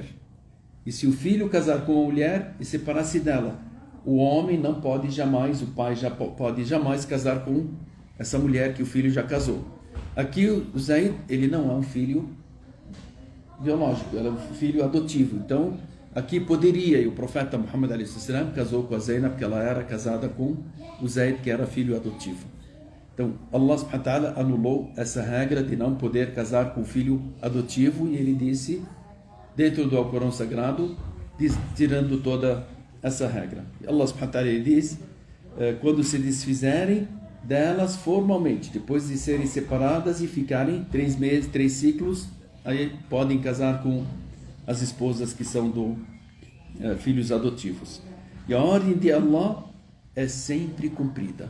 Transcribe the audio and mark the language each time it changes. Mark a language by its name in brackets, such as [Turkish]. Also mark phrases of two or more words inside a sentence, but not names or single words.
[Portuguese] E se o filho casar com uma mulher e separasse dela, o homem não pode jamais, o pai já pode jamais casar com essa mulher que o filho já casou. Aqui o Zaid, ele não é um filho biológico, ele é um filho adotivo. Então, aqui poderia, e o profeta Muhammad a.s. casou com a Zainab, porque ela era casada com o Zaid, que era filho adotivo. Então, Allah [Arabic] سبحانه وتعالى [Portuguese] anulou essa regra de não poder casar com o filho adotivo, e ele disse, dentro do Alcorão Sagrado, tirando toda essa regra. Allah [Arabic] سبحانه وتعالى [Portuguese] ele diz, quando se desfizerem delas formalmente, depois de serem separadas e ficarem 3 meses, 3 ciclos, aí podem casar com as esposas que são filhos adotivos. E a ordem de Allah é sempre cumprida.